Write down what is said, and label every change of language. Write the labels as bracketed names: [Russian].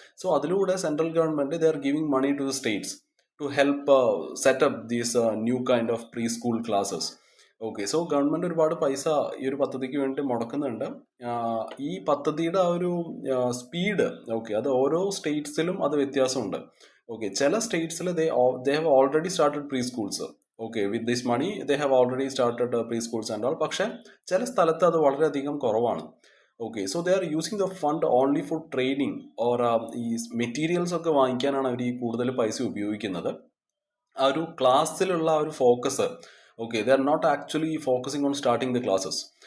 [English] So അതിലൂടെ central government they are giving money to the states to help set up these new kind of preschool classes. [Malayalam] Okay, so government ഒരുപാട് പൈസ ഈ ഒരു പദ്ധതിക്ക് വേണ്ടി മുടക്കുന്നുണ്ട്. ഈ പദ്ധതിയുടെ ആ ഒരു സ്പീഡ്, ഓക്കെ, അത് ഓരോ സ്റ്റേറ്റ്സിലും അത് വ്യത്യാസമുണ്ട്. [English] okay, [Malayalam] ചില സ്റ്റേറ്റ്സിൽ [English] they have already started preschools. Okay, with this money they have already started preschools and all. [Malayalam] പക്ഷെ ചില സ്ഥലത്ത് അത് വളരെയധികം കുറവാണ്. Okay, [English] so they are using the fund only for training or [Malayalam] ഈ മെറ്റീരിയൽസ് ഒക്കെ വാങ്ങിക്കാനാണ് അവർ ഈ കൂടുതൽ പൈസ ഉപയോഗിക്കുന്നത്. ആ ഒരു ക്ലാസ്സിലുള്ള ആ ഒരു focus, [English] Okay, they are not actually focusing on starting the classes.